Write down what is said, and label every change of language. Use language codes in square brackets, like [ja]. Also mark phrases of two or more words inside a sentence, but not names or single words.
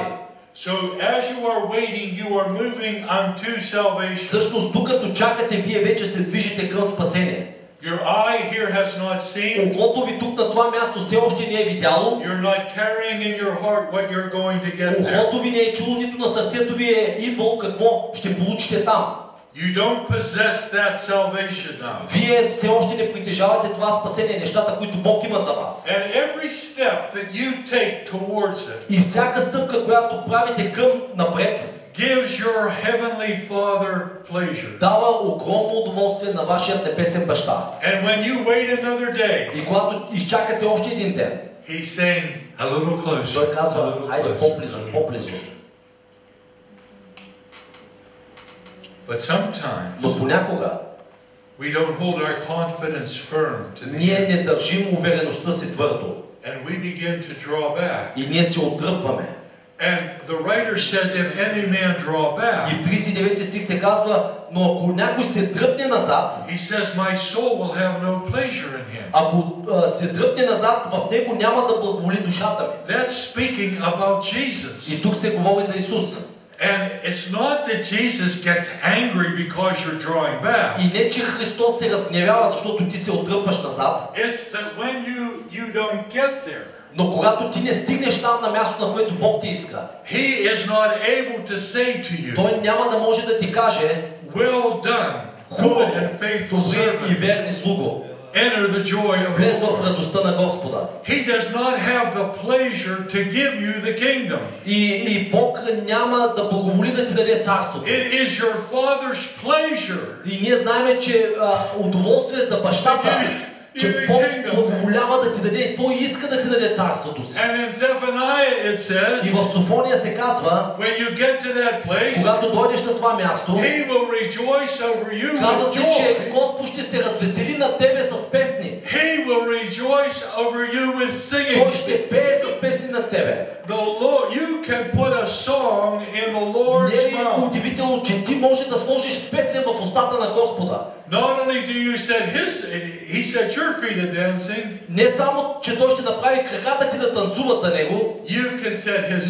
[en] So as you are waiting, you are moving unto salvation. [bg] Всъщност, докато чакате, вие вече се движите към спасение. [en] Your eye here has not seen. [bg] Окото ви тук на това място все още не е видяло. [en] You're not carrying in your heart what you're going to get there. [bg] Окото ви не е чуло, нито на сърцето ви е идвало какво ще получите там. [en] You don't possess that salvation now. [bg] Вие все още не притежавате това спасение, нещата, които Бог има за вас. [en] And every step that you take towards it. [bg] И всяка стъпка, която правите към напред, [en] gives your heavenly Father pleasure. [bg] Дава огромно удоволствие на вашия небесен баща. [en] And when you wait another day, [bg] и когато изчакате още един ден, [en] he's saying a little closer. [bg] Той казва, хайде по-близо, по-близо. [en] But sometimes, [bg] но понякога, [en] we don't hold our confidence firm to the [bg] ние не държим увереността си твърдо. [en] And we begin to draw back. [bg] И ние се отдръпваме. [en] And the writer says, if any man draw back, [bg] и в 39 стих се казва, но ако някой се дръпне назад, [en] he says, my soul will have no pleasure in him. [bg] Ако се дръпне назад, в него няма да благоволи душата ми. [en] That's speaking about Jesus. [bg] И тук се говори за Исус. [en] And it's not that Jesus gets angry because you're drawing back. [bg] И не че Христос се разгневява, защото ти се отдръпваш назад. [en] It's that when you don't get there. [bg] Но когато ти не стигнеш там на място, на което Бог ти иска, [en] He is not able to say to you, [bg] Той няма да може да ти каже, [en] well done, good and faithful [bg] добри и [en] servant. [bg] верни слуго. [en] Enter the joy of the [bg] Влез в [en] Lord. [bg] радостта на Господа. [en] He does not have the pleasure to give you the kingdom. [bg] И Бог няма да благоволи да ти даде царството. [en] It is your Father's pleasure. [bg] И ние знаем, че удоволствие за бащата, че Бог благоволява да ти даде и Той иска да ти даде царството си. [en] And in Zephaniah it says, [bg] И в Софония се казва, [en] when you get to that place, [bg] когато дойдеш на това място, [en] He will rejoice over you [bg] казва [en] with [bg] се, че [en] joy. [bg] Господ ще се развесели на тебе с песни. [en] He will rejoice over you with singing. [bg] Той ще пее с песни на тебе. [en] The Lord, you can put a song in the Lord's [bg] Не е ли [en] mouth. [bg] удивително, че ти може да сложиш песен в устата на Господа? [en] Not only do you set He set your feet a dancing. [bg] Не само, че Той ще направи краката ти да танцуват за Него, [en] You can set His